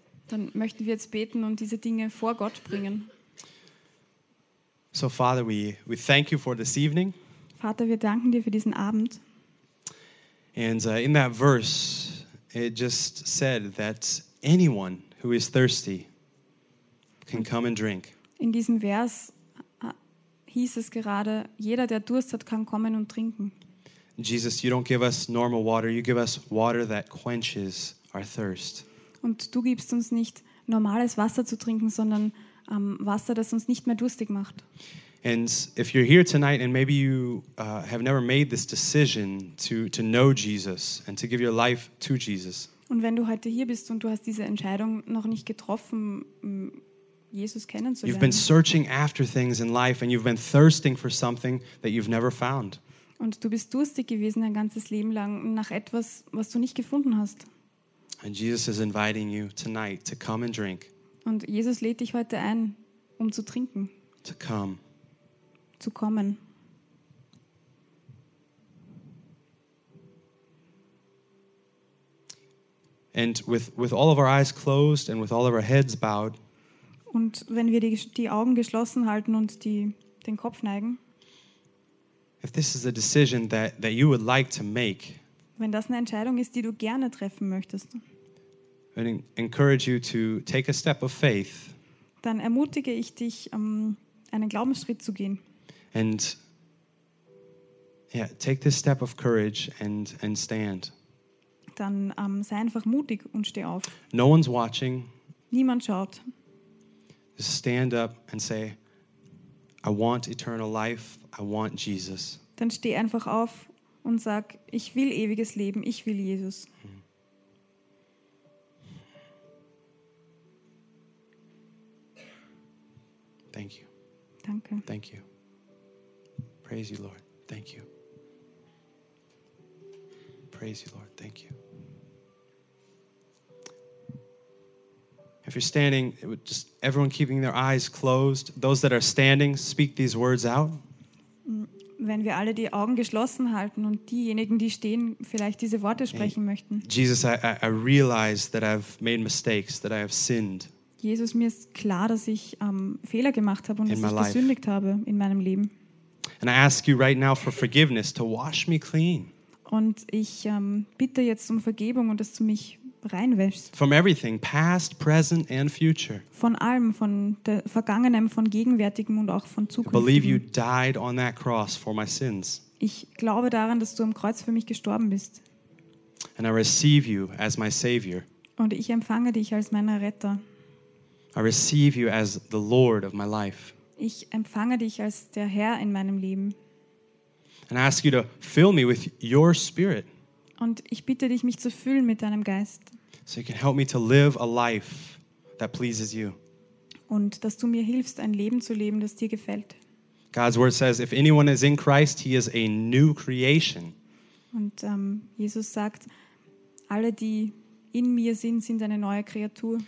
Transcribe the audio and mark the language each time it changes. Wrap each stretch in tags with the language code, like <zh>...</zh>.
<de>Dann möchten wir jetzt beten und diese Dinge vor Gott bringen.</de> <en>So, Father, we thank you for this evening.</en> <de>Vater, wir danken dir für diesen Abend.</de> <en>And in that verse, it just said that anyone who is thirsty can come and drink.</en> <de>In diesem Vers hieß es gerade, jeder, der Durst hat, kann kommen und trinken.</de> <en>Jesus, you don't give us normal water, you give us water that quenches our thirst.</en> <de>Und du gibst uns nicht normales Wasser zu trinken, sondern Wasser, das uns nicht mehr durstig macht.</de> <en>And if you're here tonight and maybe you have never made this decision to know Jesus and to give your life to Jesus.</en> <de>Und wenn du heute hier bist und du hast diese Entscheidung noch nicht getroffen, Jesus kennenzulernen.</de> <en>You've been searching after things in life and you've been thirsting for something that you've never found.</en> <de>Und du bist durstig gewesen dein ganzes Leben lang nach etwas, was du nicht gefunden hast.</de> <en>And Jesus is inviting you tonight to come and drink.</en> <de>Und Jesus lädt dich heute ein, zu trinken.</de> <en>To come.</en> <de>Zu kommen.</de> <en>And with all of our eyes closed and with all of our heads bowed.</en> <de>Und wenn wir die Augen geschlossen halten und den Kopf neigen.</de> <en>If this is a decision that you would like to make.</en> <de>Wenn das eine Entscheidung ist, die du gerne treffen möchtest.</de> <en>And encourage you to take a step of faith.</en> <de>Dann ermutige ich dich, einen Glaubensschritt zu gehen.</de> <en>And yeah, take this step of courage and stand.</en> <de>dann sei einfach mutig und steh auf.</de> <en>No one's watching.</en> <de>Niemand schaut.</de> <en>Just stand up and say, I want eternal life. I want Jesus.</en> <de>Dann steh einfach auf und sag, ich will ewiges Leben. Ich will Jesus.</de> <en>Thank you.</en> <de>Danke.</de> <en>Thank you. Praise you, Lord. Thank you. Praise you, Lord. Thank you. If you're standing, it would just everyone keeping their eyes closed. Those that are standing, speak these words out.</en> <de>Wenn wir alle die Augen geschlossen halten und diejenigen, die stehen, vielleicht diese Worte sprechen möchten.</de> <en>Jesus, I realize that I've made mistakes, that I have sinned.</en> <de>Jesus, mir ist klar, dass ich Fehler gemacht habe und dass ich gesündigt habe in meinem Leben.</de> <en>And I ask you right now for forgiveness, to wash me clean.</en> <de>Und ich bitte jetzt um Vergebung und dass du mich reinwäschst.</de> <en>From everything, past, present and future.</en> <de>Von allem, von der Vergangenem, von Gegenwärtigem und auch von Zukunft.</de> <en>Believe you died on that cross for my sins.</en> <de>Ich glaube daran, dass du am Kreuz für mich gestorben bist.</de> <en>And I receive you as my savior.</en> <de>Und ich empfange dich als meinen Retter.</de> <en>I receive you as the Lord of my life.</en> <de>Ich empfange dich als der Herr in meinem Leben.</de> <en>And I ask you to fill me with your spirit.</en> <de>Und ich bitte dich, mich zu füllen mit deinem Geist.</de> <en>So you can help me to live a life that pleases you.</en> <de>Und dass du mir hilfst, ein Leben zu leben, das dir gefällt.</de> <en>God's word says, if anyone is in Christ, he is a new creation.</en> <de>Und Jesus sagt, alle, die in mir sind, sind eine neue Kreatur.</de>